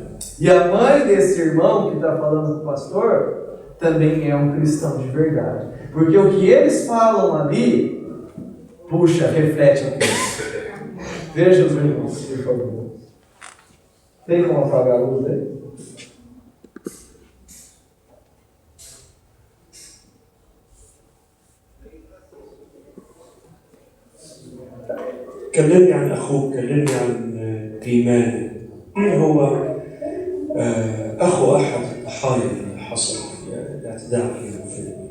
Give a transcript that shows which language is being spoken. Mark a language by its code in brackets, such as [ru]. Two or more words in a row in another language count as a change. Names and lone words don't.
[pt] E a mãe desse irmão que está falando com o pastor também é um cristão de verdade. Porque o que eles falam ali, puxa, reflete o Cristo. Veja os irmãos, por favor. Tem como apagar a luz aí? [ar] كلمني عن أخوك، كلمني عن إيمانك. مين هو أخو أحد الضحايا اللي حصل الاعتداء عليهم في الفيلم؟